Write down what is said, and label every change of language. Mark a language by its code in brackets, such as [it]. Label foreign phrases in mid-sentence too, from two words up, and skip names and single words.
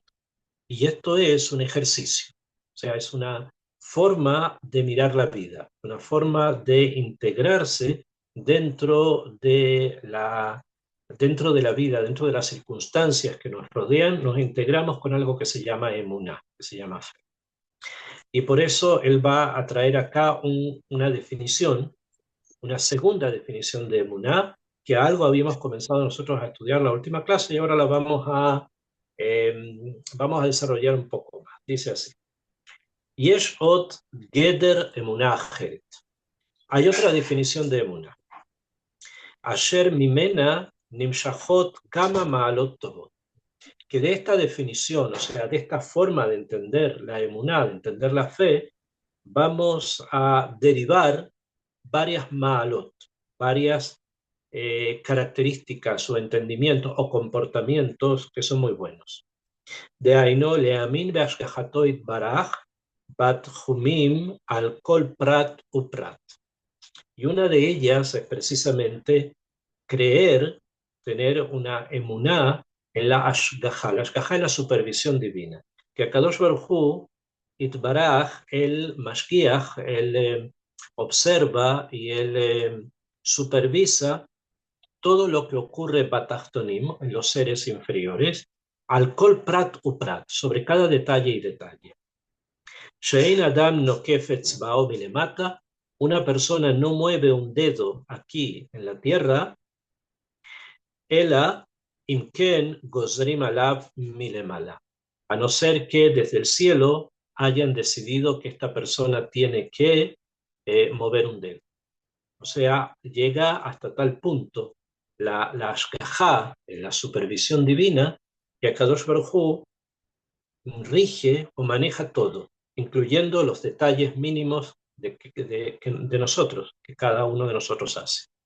[es] Y esto es un ejercicio, o sea, es una forma de mirar la vida, una forma de integrarse dentro de la vida, dentro de las circunstancias que nos rodean, nos integramos con algo que se llama emuná, que se llama fe. Y por eso él va a traer acá una definición, una segunda definición de emuná, que algo habíamos comenzado nosotros a estudiar en la última clase y ahora la vamos a desarrollar un poco más. Dice así: [he] יש עוד גדר אמונה אחרת. [es] Hay otra definición de emuná. [he] אשר ממנה נמשכות כמה מעלות טובות. [es] Que de esta definición, o sea, de esta forma de entender la emuná, de entender la fe, vamos a derivar varias ma'alot, varias características o entendimientos o comportamientos que son muy buenos. [he] ואחת מהן להאמין בהשגחתו יתברך בתחתונים על כל פרט ופרט. [es] Y una de ellas es precisamente creer, tener una emuná en la ashgaha. La ashgaha es la supervisión divina. Que [he] הקדוש ברוך הוא יתברך, [es] el mashgiach, él observa y él supervisa todo lo que ocurre batachtonim, en los seres inferiores, [he] על כל פרט ופרט, [es] sobre cada detalle y detalle. [he] שאין אדם נוקף אצבעו מלמטה, [es] una persona no mueve un dedo aquí en la tierra, [he] אלא אם כן גוזרים עליו מלמעלה, [es] a no ser que desde el cielo hayan decidido que esta persona tiene que mover un dedo. O sea, llega hasta tal punto la ashgajá, la supervisión divina, que [he] הקדוש ברוך הוא [es] rige o maneja todo, incluyendo los detalles mínimos de nosotros, que cada uno de nosotros hace.